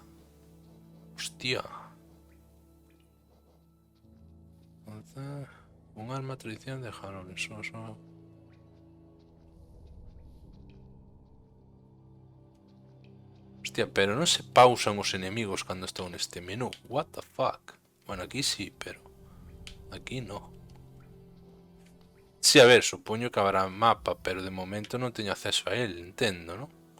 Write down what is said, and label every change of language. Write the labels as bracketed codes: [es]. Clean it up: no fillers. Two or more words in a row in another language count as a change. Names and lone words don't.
[gl] Hostia. Un arma tradicional de Halloween, só. Hostia, pero non se pausan os enemigos cando están neste menú. [en] What the fuck? [gl] Bueno, aquí sí, [es] pero aquí no. [gl] Sí, a ver, supoño que habrá mapa, pero de momento non teño acceso a él, entendo, ¿no?